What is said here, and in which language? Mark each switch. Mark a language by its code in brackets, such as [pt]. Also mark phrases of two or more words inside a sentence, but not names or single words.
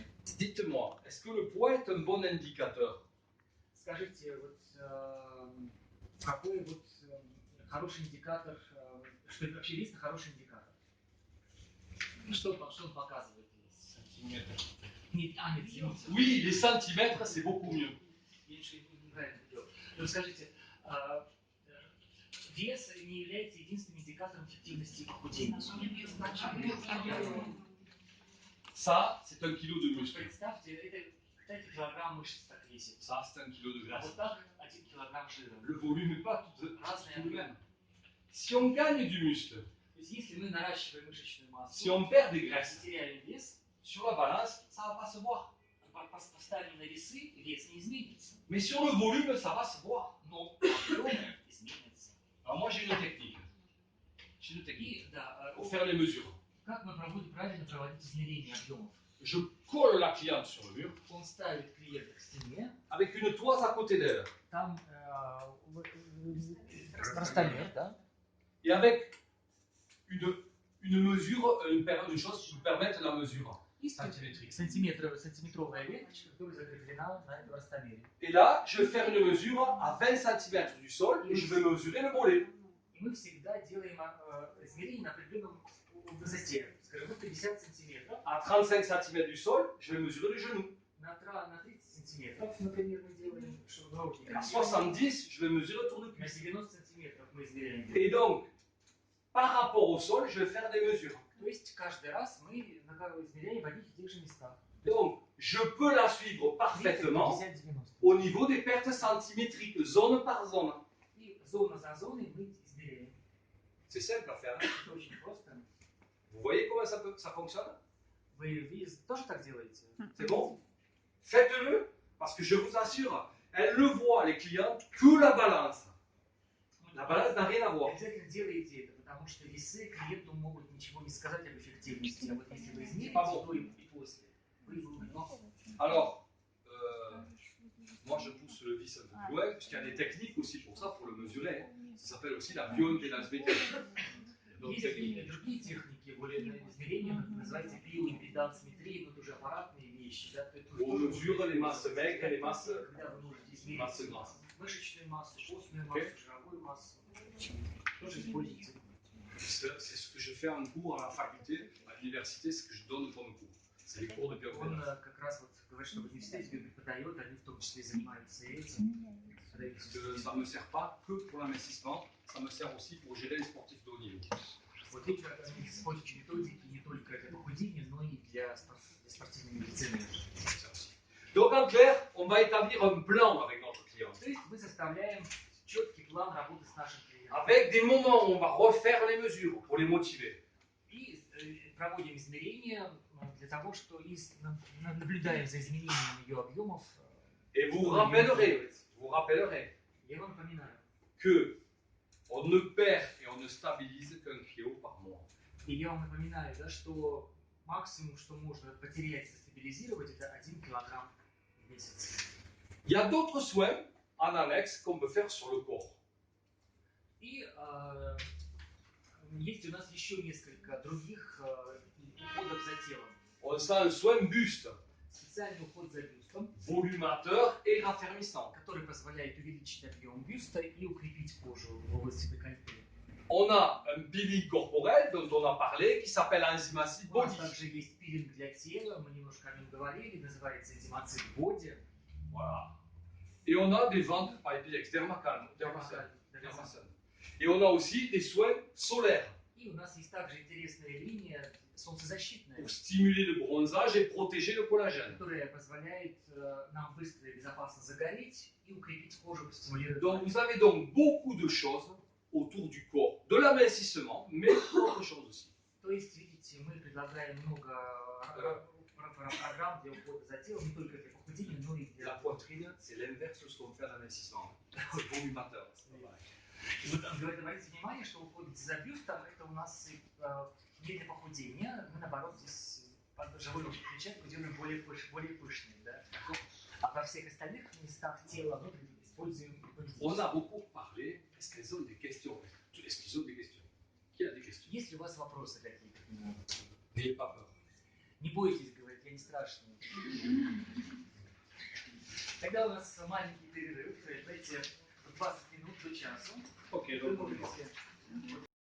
[fr] Dites-moi, est-ce que le poids est un bon indicateur? [ru] Скажите, вот какой вот хороший индикатор, что это вообще вес хороший индикатор? Что он показывает? Сантиметр. Нет, извините. [fr] Oui, les centimètres, c'est beaucoup mieux. [ru] Меньше неправильно делал. Ну, скажите, вес не является единственным индикатором эффективности похудения. [fr] Ça, c'est 1 kilo de muscle. [ru] Представьте, это 5 килограмм мышц так весит. [fr] Ça, c'est 1 kilo de [ru] А [fr] graisse. [ru] вот так 1 килограмм жира. [fr] Le volume n'est pas tout [ru] Разные [fr] le [ru] объемы. [fr] même. Si on gagne du muscle, [ru] То есть если мы наращиваем мышечную массу, [fr] si on perd des graisses, [ru] и теряем вес, [fr] sur la balance, ça va pas se voir. [ru] поставим на весы, вес не изменится. [fr] Mais sur le volume, ça va se voir. [ru] Но объем изменится. [fr] Alors moi, j'ai une technique. J'ai une technique [ru] И да, [fr] pour faire les mesures. [ru] как мы правильно проводить измерение объемов? [fr] Je colle la cliente sur le mur [ru] Он ставит клиента к стене, [fr] avec une toise à côté d'elle [ru] там ростомер, да? [fr] et avec une mesure, une chose qui nous permette la mesure centimétrique. [ru] Сантиметровая веточка, которая закреплена на этом ростомере. Et là, je vais faire une mesure à 20 cm du sol et je vais mesurer le mollet. И мы всегда делаем измерение на определенном высоте. Скажем, 50 сантиметров. [fr] À 35 cm du sol, je vais mesurer le genou. [ru] На 30 сантиметров, например, мы делаем широкоголовник. [fr] À 70, je vais mesurer le tournevis. [ru] На 90 сантиметров мы измеряем. [fr] Et donc, par rapport au sol, je vais faire des mesures. [ru] То есть каждый раз мы измеряем в одних и тех же местах. [fr] Donc, je peux la suivre 30, parfaitement 50, 90. au niveau des pertes centimétriques, zone par zone. [ru] И зона за зоной мы измеряем. [fr] C'est simple à faire. Hein? [ru] Это очень просто. [fr] Vous voyez comment ça fonctionne? [ru] Вы тоже так делаете? [fr] C'est bon? Faites-le, parce que je vous assure, elles le voient, les clients, que la balance. La balance n'a rien à voir. [ru] Обязательно делайте это, потому что весы клиенту могут ничего не сказать об эффективности. А вот если вы измерите до и после, вы много. [fr] Alors, moi je pousse le vis un peu plus loin, puisqu'il y a des techniques aussi pour ça, pour le mesurer. Hein. Ça s'appelle aussi la bioimpédance mécanique. Donc, [ru] Есть другие техники, более измерения, называется биоимпедансметрия, но это уже аппаратные вещи. Да, [fr] on mesure les masses maigres et les masses [ru] когда вы можете измерить [fr] grasses. [ru] мышечную массу, костную массу, жировую массу. Тоже используйте. [fr] C'est ce que je fais en cours à la faculté, à l'université, ce que je donne comme cours. C'est les cours de [ru] Он [fr] biomédecine. [ru] как раз вот говорит, что в университете тебе преподает, они в том числе занимаются этим. [fr] Parce que ça ne me sert pas que pour l'investissement, ça me sert aussi pour gérer les sportifs de haut niveau. [ru] Вот эти они используют методики не только для похудения, но и для спортивной медицины. [fr] Donc en clair, on va établir un plan avec notre client. [ru] То есть мы составляем четкий план работы с нашим клиентом. [fr] Avec des moments où on va refaire les mesures pour les motiver. [ru] И проводим измерения для того, что наблюдаем за изменением ее объемов. [fr] Et vous rappellerez [ru] Я вам напоминаю. [fr] que on ne perd et on ne stabilise qu'un kilo par mois. [ru] И я вам напоминаю, да, что максимум, что можно потерять, стабилизировать, это 1 килограмм в месяц. [fr] Il y a d'autres soins en annexe qu'on peut faire sur le corps. [ru] И есть у нас еще несколько других уходов за телом. [fr] On sent un soin buste, [ru] Специальный уход за бюстом, [fr] volumateur et raffermissant. [ru] который позволяет увеличить объем бюста и укрепить кожу в области декольте. [fr] On a un peeling corporel dont on a parlé qui s'appelle Enzymacid [ru] У нас Body. также есть пилинг для тела, мы немножко о нем говорили, называется Enzymacid Body. [fr] Voilà. Et on a des ventes Pipex, Dermacane. Et on a aussi des soins solaires [ru] И у нас есть также интересная линия солнцезащитная, [fr] pour stimuler le bronzage et protéger le collagène. [ru] которая позволяет нам быстро и безопасно загореть и укрепить кожу, стимулировать. [fr] Donc vous avez donc beaucoup de choses autour du corps, de l'amincissement, mais d'autres choses aussi. [ru] То есть, видите, мы предлагаем много программ для ухода за телом, не только для похудения, но и для... [fr] La poitrine, c'est l'inverse de ce qu'on fait à l'investissement. C'est volumateur. [ru] И вот обратите внимание, что уход за бюстом, это у нас не для похудения, мы наоборот здесь живую клетчатку делаем более пышной, да? А во всех остальных местах тела мы используем... [fr] On a beaucoup parlé. Est-ce qu'ils ont des questions? Est-ce qu'ils ont des questions? Qui a des questions? [ru] Есть ли у вас вопросы какие-то? [fr] N'ayez pas peur. [ru] Не бойтесь, говорит, я не страшный. Тогда у нас маленький перерыв, знаете, 20 минут до часу. Ok, Вы donc можете